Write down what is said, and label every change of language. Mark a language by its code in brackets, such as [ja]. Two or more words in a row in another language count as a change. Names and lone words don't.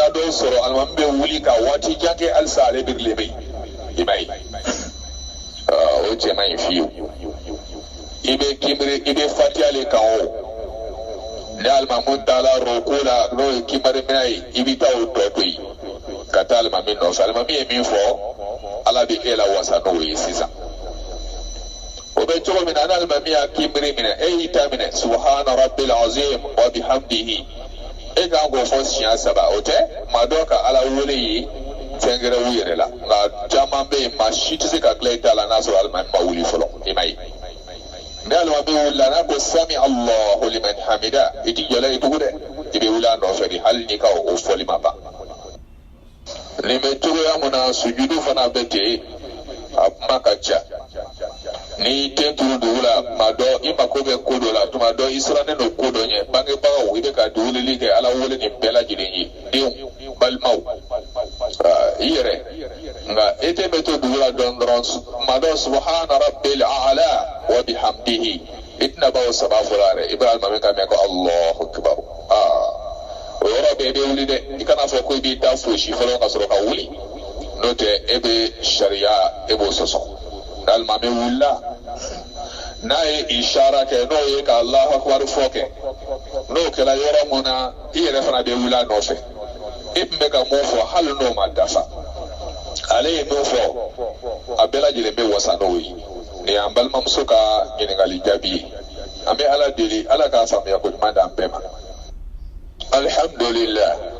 [bm] taa dɔw sɔrɔ alimami bɛ wuli ka waati jan kɛ halisa ale birilen bɛ yen i ma ye o cɛ man ɲi fiyewu i bɛ kimiri i bɛ fatiha le kan o ni alimamu taara roko la n'o ye kimiri minɛ ye i bɛ taa o tɔ to yen ka taa alimami nɔfɛ alimami ye min fɔ ala bɛ e la wasa n'o ye sisan. o bɛ cogo min na ni alimami y'a kimiri minɛ e y'i ta minɛ [ar] سبحان ربي العظيم وبحمده [bm] e kan k'o fɔ siɲɛ 3 o tɛ maa dɔ ka ala wele ye fɛn gɛrɛ u yɛrɛ la nka caman bɛ yen maa si tɛ se ka tila i ta la n'a sɔrɔ alimami ma wuli fɔlɔ i ma ye ni alimami wulila n'a ko [ar] سمع الله لمن حمده [bm] i t'i jɔla ye tugun dɛ i bɛ wuli a nɔfɛ de hali n'i ka o fɔli ma ban nin bɛ cogoya min na sujudu fana bɛ ten a kuma ka ca ni den turu dugu la tuma dɔ i mako bɛ ko dɔ la tuma dɔ i sirannen don ko dɔ ɲɛ bangebagaw i bɛ ka weleli kɛ ala wele nin bɛɛ lajɛlen ye denw balimaw i yɛrɛ nka e tɛ bɛ to dugu la dɔn dɔrɔn tuma dɔ [ar] سبحان ربي الأعلى وبحمده [bm] i tɛna baw saba fɔra yɛrɛ i bɛ alimami ka mɛn ko [ar] الله أكبر [bm] o yɔrɔ bɛɛ i bɛ wuli dɛ i kana fɔ ko i b'i ta fosi fɔlɔ ka sɔrɔ ka wuli n'o tɛ e bɛ sariya e b'o sɔsɔ alimami wulila n'a ye ishara kɛ n'o ye ka [ar] الله أكبر [bm] fɔ kɛ n'o kɛra yɔrɔ mun na i yɛrɛ fana bɛ wuli a nɔfɛ i tun bɛ ka mun fɔ hali n'o ma dafa ale ye min fɔ a bɛɛ lajɛlen bɛ wasa n'o ye nin y'an balimamuso ka ɲininkali jaabi ye an bɛ ala deli ala k'a faamuya ko ɲuman d'an bɛɛ ma alhamdulillah